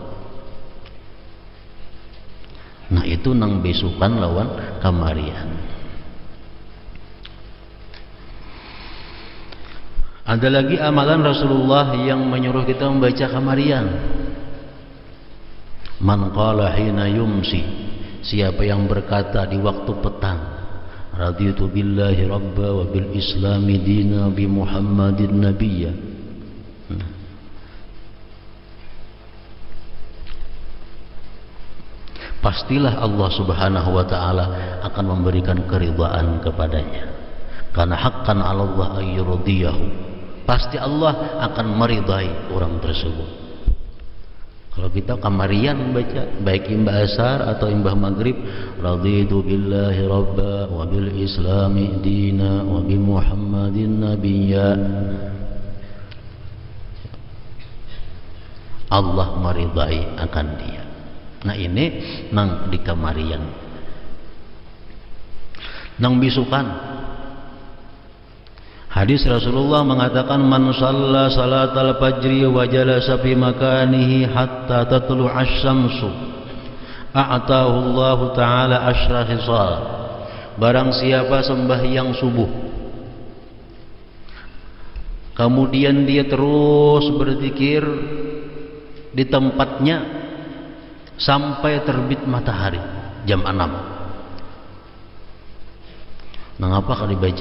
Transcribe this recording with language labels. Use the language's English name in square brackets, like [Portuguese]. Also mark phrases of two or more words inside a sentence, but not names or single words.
[Banjar] Nah, itu nang besukan lawan kamarian. Ada lagi amalan Rasulullah yang menyuruh kita membaca kamarian. [Arabic] من قال حين يمسي, [Banjar] siapa yang berkata di waktu petang, [Arabic] رضيت بالله ربا وبالإسلام دينا بمحمد نبيا. [Banjar] Pastilah Allah [Arabic] سبحانه وتعالى [Banjar] akan memberikan keridhaan kepadanya. Karena [Arabic] حقا على الله أن يرضيه. [Banjar] Pasti Allah akan meridai orang tersebut. Kalau kita kamarian baca baik imbah asar atau imbah maghrib, [Arabic] رضيت بالله ربا وبالإسلام دينا وبمحمد نبيا, [Banjar] Allah meridai akan dia. Nah, ini nang di kamarian. Nang bisukan, hadis Rasulullah mengatakan, [Arabic] من صلى صلاة الفجر وجلس في مكانه حتى تطلع الشمس أعطاه الله تعالى عشر خصال. [Banjar] Barang siapa sembahyang subuh, kemudian dia terus berzikir di tempatnya sampai terbit matahari jam 6. Mengapa kalau dibaca?